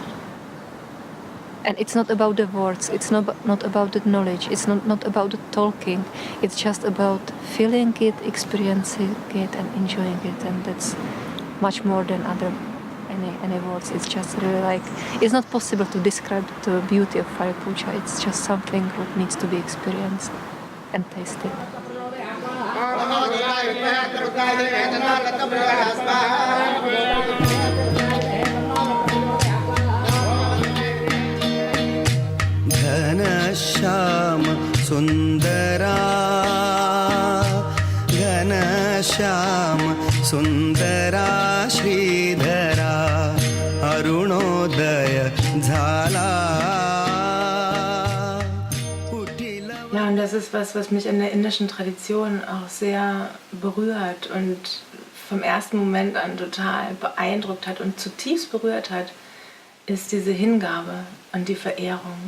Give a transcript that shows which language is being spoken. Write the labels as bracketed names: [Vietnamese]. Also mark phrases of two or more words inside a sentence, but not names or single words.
[English] And it's not about the words, it's not about the knowledge, it's not about the talking, it's just about feeling it, experiencing it and enjoying it, and that's much more than any words. It's just really like, it's not possible to describe the beauty of fire puja, it's just something that needs to be experienced and tasted. [Marathi] घनश्याम सुन्दरा घनश्याम सुन्दरा श्रीधरा अरुणोदय झाला. [German] Ja, und das ist was mich in der indischen Tradition auch sehr berührt und vom ersten Moment an total beeindruckt hat und zutiefst berührt hat, ist diese Hingabe und die Verehrung.